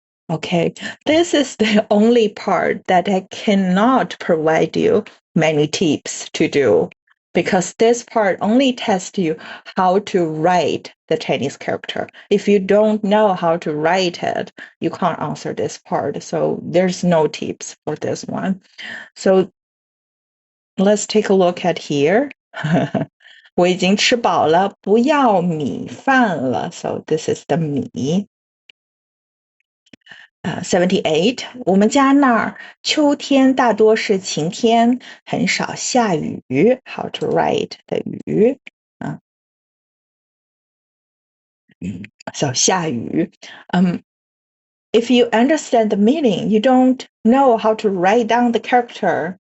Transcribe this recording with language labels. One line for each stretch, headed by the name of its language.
English: Okay, this is the only part that I cannot provide you many tips to do, because this part only tests you how to write the Chinese character. If you don't know how to write it, you can't answer this part. So there's no tips for this one. So let's take a look at here.
Chinese: 我已经吃饱了，不要米饭了.
English: So this is the 米。
Chinese: 78，我们家那儿秋天大多是晴天，很少下雨。
English: How to write 的雨so
Chinese: 下雨。
English: If you understand the meaning, you don't know how to write down the character.